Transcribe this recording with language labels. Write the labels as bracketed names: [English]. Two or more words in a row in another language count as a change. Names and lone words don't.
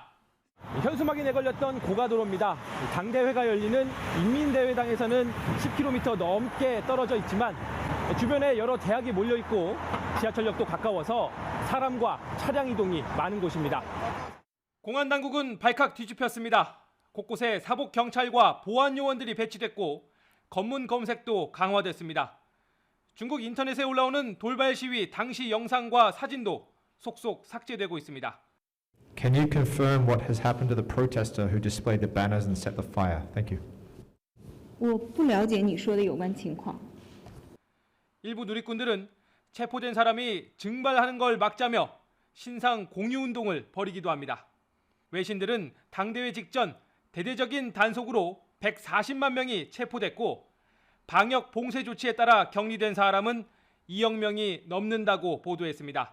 [Korean] 현수막이 내걸렸던 고가도로입니다. 당대회가 열리는 인민대회당에서는 10km 넘게 떨어져 있지만 주변에 여러 대학이 몰려 있고 지하철역도 가까워서 사람과 차량 이동이 많은 곳입니다. 공안 당국은 발칵 뒤집혔습니다. 곳곳에 사복 경찰과 보안 요원들이 배치됐고 검문 검색도 강화됐습니다. 중국 인터넷에 올라오는 돌발 시위 당시 영상과 사진도 속속 삭제되고 있습니다. [English] Can you confirm what has happened to the protester who displayed the banners and set the fire? Thank you. [Chinese] 我不了解你说的有关情况。 [Korean] 일부 누리꾼들은 체포된 사람이 증발하는 걸 막자며 신상 공유 운동을 벌이기도 합니다. 외신들은 당대회 직전 대대적인 단속으로 140만 명이 체포됐고 방역 봉쇄 조치에 따라 격리된 사람은 2억 명이 넘는다고 보도했습니다.